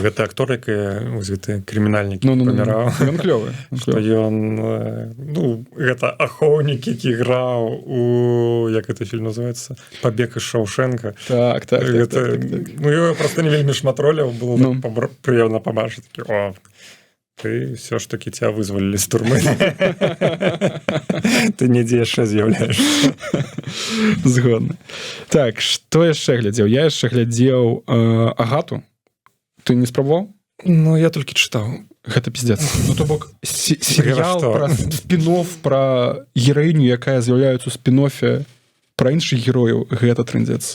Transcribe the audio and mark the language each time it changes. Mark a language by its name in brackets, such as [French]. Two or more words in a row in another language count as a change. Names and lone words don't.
[Belarusian] Гэта актор, які гэты крымінальнік паміраў. Ён клёвы. Што ён, ну, гэта ахоўнік, які граў у, як гэта фільм называецца, «Пабег из Шоушенка». Так. Ну, його просто не вельмі шмат роляў, было прыемна пабачыць. [Russian] О, ты все ж таки тебя вызволили з турмы. [Belarusian] Ты недзе яшчэ з'яўляешься. Згодна. Так, што яшчэ глядзеў? Я яшчэ глядзеў Агату. Ты не спрабаваў? Ну, я толькі чытаў. Гэта пиздец. Ну, то бок, серыял пра спін-офф, пра гераіню, якая з'яўляецца ў спін-оффе, пра іншых герояў, гэта трындзец.